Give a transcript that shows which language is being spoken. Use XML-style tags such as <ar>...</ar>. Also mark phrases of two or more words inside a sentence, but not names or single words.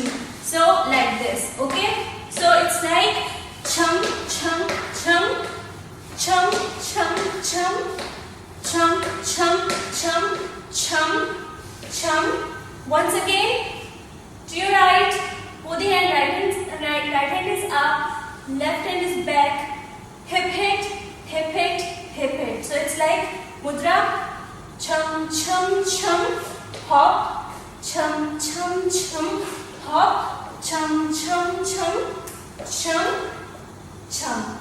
<en>So like this. Okay? So it's like chum, chum, chum, chum, chum, chum, chum, chum, chum, chum, chum. Once again, to your right. Both the hand, right hand is up, left hand is back. Hip hit, hip hit, hip hit. So it's like mudra. Chum, chum, chum, hop, chum, chum, chum, hop, chum, chum, chum, chum, chum.</en>